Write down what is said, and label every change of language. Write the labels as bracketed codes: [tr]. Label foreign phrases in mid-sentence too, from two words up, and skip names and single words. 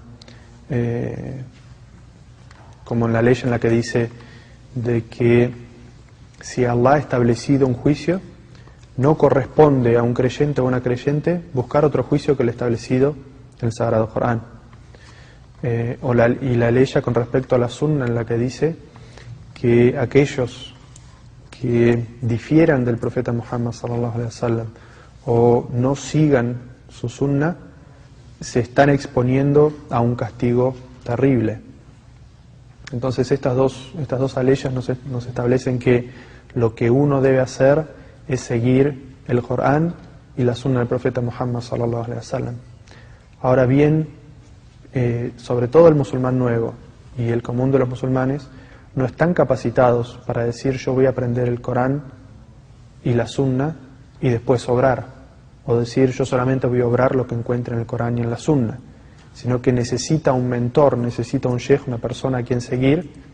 [es] Como en la ley en la que dice de que si Allah ha establecido un juicio, no corresponde a un creyente o una creyente buscar otro juicio que el establecido en el Sagrado Corán. Y la ley con respecto a la Sunna en la que dice que aquellos que difieran del profeta Muhammad [ar] صلى الله عليه وسلم [es] o no sigan su Sunna, se están exponiendo a un castigo terrible. Entonces estas dos leyes nos establecen que lo que uno debe hacer es seguir el Corán y la Sunna del profeta Muhammad [ar] صلى الله عليه وسلم. [es] Ahora bien, sobre todo el musulmán nuevo y el común de los musulmanes no están capacitados para decir yo voy a aprender el Corán y la Sunna y después obrar, o decir yo solamente voy a obrar lo que encuentre en el Corán y en la Sunna, sino que necesita un mentor, necesita un sheikh, una persona a quien seguir,